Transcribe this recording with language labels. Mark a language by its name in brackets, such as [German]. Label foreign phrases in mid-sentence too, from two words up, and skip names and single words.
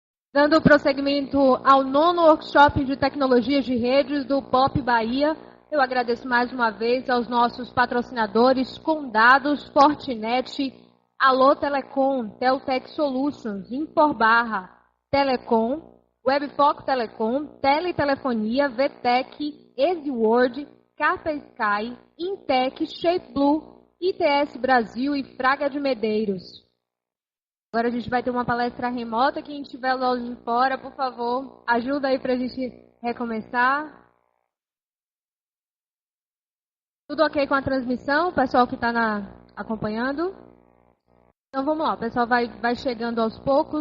[Portuguese] Dando prosseguimento ao 9º Workshop de Tecnologias de Redes do POP Bahia, eu agradeço mais uma vez aos nossos patrocinadores Condados, Fortinet, Alô Telecom, Teltec Solutions, Inforbarra, Telecom, Webfoc Telecom, Teletelefonia, VTEC, EasyWord, Carta Sky, Intec, ShapeBlue, ITS Brasil e Fraga de Medeiros. Agora a gente vai ter uma palestra remota. Quem estiver lá de fora, por favor, ajuda aí para a gente recomeçar. Tudo ok com a transmissão? O pessoal que está acompanhando? Então vamos lá, o pessoal vai chegando aos poucos.